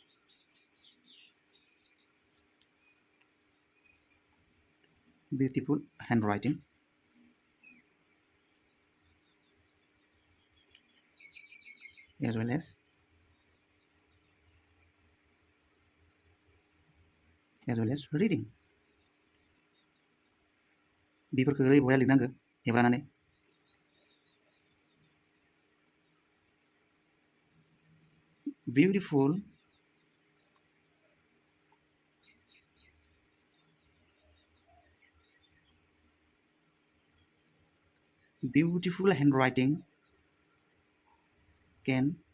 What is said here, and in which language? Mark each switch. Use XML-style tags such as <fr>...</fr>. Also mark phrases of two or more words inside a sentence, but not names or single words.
<en>Beautiful handwriting as well as reading.</en> <brx>बेफोरखौ ओरै बया लिरनांगो हेब्रानानै।</brx> <en>Beautiful handwriting can</en>